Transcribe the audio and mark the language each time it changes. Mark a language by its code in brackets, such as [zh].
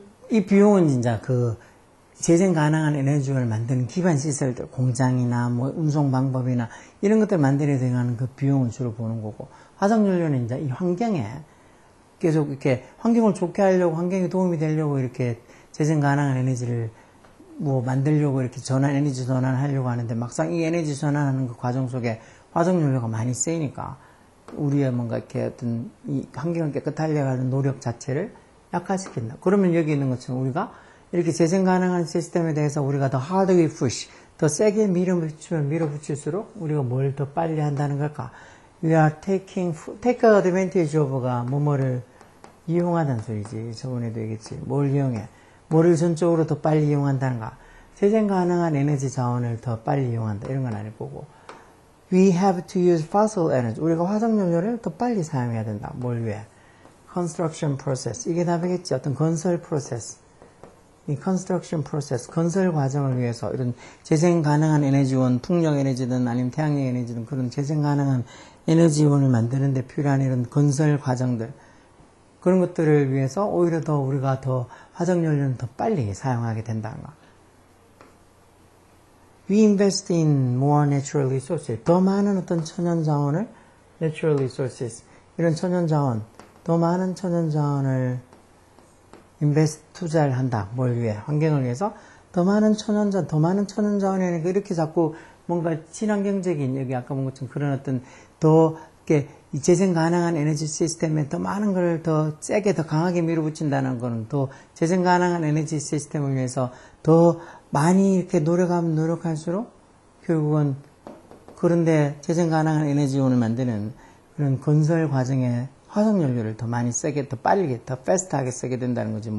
[ko] 이 비용은 진짜 그 재생 가능한 에너지를 만드는 기반 시설들, 공장이나 뭐 운송 방법이나 이런 것들 만들어야 되는 그 비용을 주로 보는 거고, 화석연료는 이제 이 환경에 계속 이렇게 환경을 좋게 하려고, 환경에 도움이 되려고 이렇게 재생 가능한 에너지를 뭐 만들려고 이렇게 에너지 전환하려고 하는데, 막상 이 에너지 전환하는 그 과정 속에 화석연료가 많이 쓰이니까 우리의 뭔가 이렇게 어떤 이 환경을 깨끗하려고 하는 노력 자체를 약화시킨다. 그러면 여기 있는 것처럼 우리가 이렇게 재생 가능한 시스템에 대해서 우리가 더 [en] hard we push, [ko] 더 세게 밀어붙일수록 우리가 뭘 더 빨리 한다는 걸까? [en] We are take advantage of가 [ko] 뭐뭐를 이용하다는 소리지. 저번에도 얘기했지. 뭘 이용해? 뭐를 전적으로 더 빨리 이용한다는가? 재생 가능한 에너지 자원을 더 빨리 이용한다. 이런 건 아닐 거고. [en] We have to use fossil energy. [ko] 우리가 화석연료를 더 빨리 사용해야 된다. 뭘 위해? [en] Construction process. [ko] 이게 답이겠지. 어떤 건설 프로세스. 이 [en] construction process, [ko] 건설 과정을 위해서 이런 재생 가능한 에너지원, 풍력 에너지든 아니면 태양력 에너지든 그런 재생 가능한 에너지원을 만드는 데 필요한 이런 건설 과정들, 그런 것들을 위해서 오히려 더 우리가 더 화석연료는 더 빨리 사용하게 된다는 거. [en] We invest in more natural resources. [ko] 더 많은 어떤 천연자원을, [en] natural resources, [ko] 이런 천연자원, 더 많은 천연자원을 invest, 투자를 한다. 뭘 위해? 환경을 위해서 더 많은 천연자원이 이렇게 자꾸 뭔가 친환경적인, 여기 아까 본 것처럼 그런 어떤 더 이렇게 재생 가능한 에너지 시스템에 더 많은 걸 더 세게 더 강하게 밀어붙인다는 거는 더 재생 가능한 에너지 시스템을 위해서 더 많이 이렇게 노력하면 노력할수록 결국은 그런데 재생 가능한 에너지원을 만드는 그런 건설 과정에 화석연료를 더 많이 쓰게, 더 빨리, 더 패스트하게 쓰게 된다는 거지.